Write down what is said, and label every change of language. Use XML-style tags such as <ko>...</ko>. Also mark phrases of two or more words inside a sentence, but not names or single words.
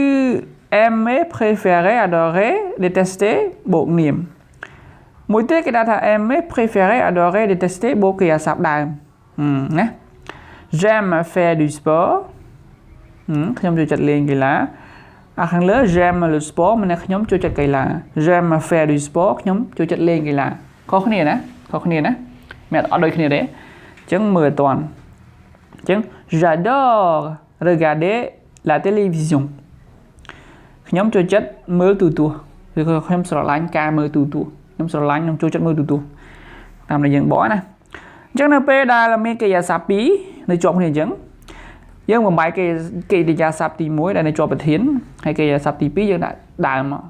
<fr>aimer préférer adorer détester</fr> <km>បូកនាមមួយទៀតគេដាក់ថា</km> <fr>aimer préférer adorer détester</fr> <km>បូកកិរិយាសព្ទដើមណា</km> <fr>j'aime faire du sport</fr> <km>ខ្ញុំចូលចិត្តលេងកីឡាខាងលើ</km> <fr>j'aime le sport</fr> <km>មានខ្ញុំចូលចិត្តកីឡា</km> <fr>j'aime faire du sport</fr> <km>ខ្ញុំចូលចិត្តលេងកីឡាខុសគ្នាណាមានអត់ ដូចគ្នាទេអញ្ចឹងមើលអត់តាន់អញ្ចឹង</km> <fr>j'adore regarder la télévision</fr> <km>ខ្ញុំចូលចិត្តមើលទូរទស្សន៍ឬក៏ខ្ញុំស្រឡាញ់ការមើលទូរទស្សន៍ខ្ញុំស្រឡាញ់ខ្ញុំចូលចិត្តមើលទូរទស្សន៍តាមដែលយើងបកណាអញ្ចឹងនៅពេល ដែលមានកិរិយាសព្ទ2នៅជាប់គ្នាអញ្ចឹងយើងបំបែកកិរិយាសព្ទទី1ដែលនៅជាប់ប្រធានហើយកិរិយាសព្ទទី2យើងដាក់ដើមមកកិ</km>